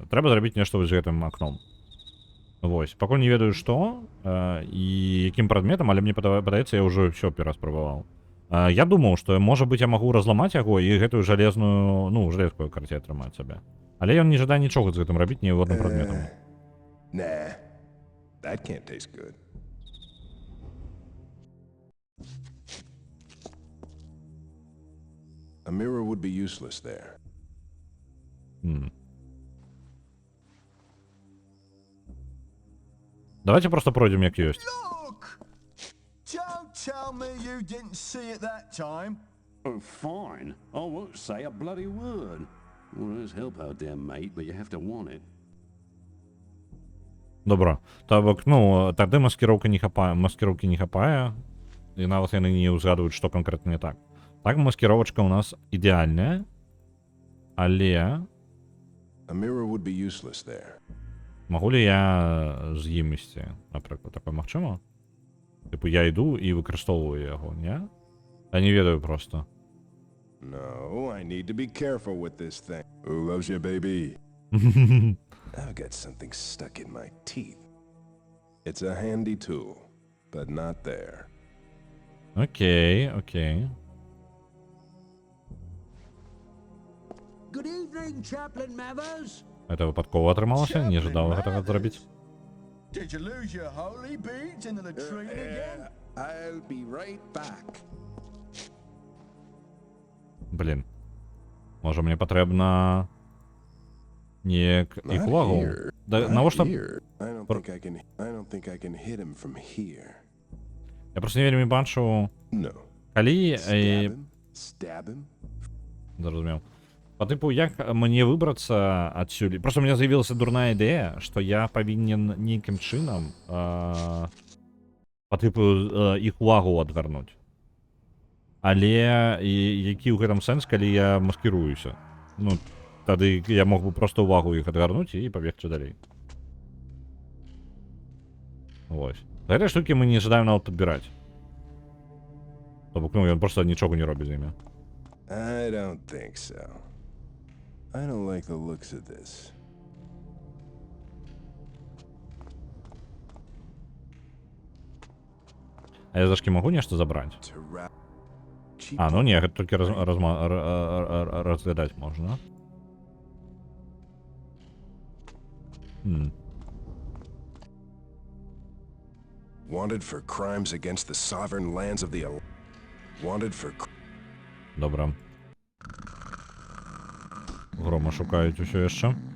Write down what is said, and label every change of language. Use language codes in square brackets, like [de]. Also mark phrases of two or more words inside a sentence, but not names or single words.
[be] Трэба зрабіць нешта вось з гэтым акном. Вось. Пакуль не ведаю, што і якім прадметам, але мне падаецца, я ўжо ўсё пераспрабаваў. Я думаў, што, можа быць, я магу разламаць яго і гэтую жалезную, ну, жалезкую карце атрымаць сабе. Але ён не жадае нічога з гэтым рабіць ні адным прадметам. [en] Nah. That can't taste good. A mirror would be useless there. [ru] Давайте просто пройдем, [be] як ёсць. Look! Don't tell me you didn't see it that time. Oh, fine. I won't say a bloody word. Well, there's help out there, mate, but you have to want it. Добра. Так, ну, тады маскіроўкі не хапае, і нават яны не ўзгадваюць, што канкрэтна не так. Так, маскіровачка у нас ідэальная, але... [en] A mirror would be useless there. [be] Магу ли я з ім ісці, напрыклад, такое магчыма? Типу, я іду і выкарыстоўваю яго, не? Я не ведаю просто. [en] No, I need to be careful with this thing. Who loves you, baby? I've got something stuck in my teeth. It's a handy tool, but not there. [ru] Окей, окей. [en] Good evening, Chaplain Mathers. [be] Это випадково атрымалася, [ru] не ожидав [be] гэтага зрабіць. [en] Did you lose your holy beads in the latrine again? I'll be right back. [be] Блін. Можа мне патрэбна неяк іх увагу. Да, навошта... [en] I don't think I can hit him from here. [be] Я просто не вельмі бачу, [en] No. [be] калі... [en] Stab him? [be] Зразумеў. [ru] По типу, [be] як мне выбрацца адсюль? Просто [ru] у меня [be] з'явілася дурная ідэя, што я павінен нейкім чынам [ru] по типу [be] іх увагу адвярнуць. Але які ў гэтым сэнс, калі я маскіруюся? Ну, тады я мог бы просто увагу іх адвярнуць і пабегчы далей. Вось. Гэтай штукі мы не жадаем нават падбіраць. То бок, ну, ён просто нічога не робіць з імі. [en] I don't think so. I don't like the looks of this. [be] А я зашки могу нешта забраць? А, ну не, гэта толькі разглядаць можна. [en] Wanted for crimes against the sovereign lands of the Wanted for... [be] Добра. Грома шукаюць усё яшчэ.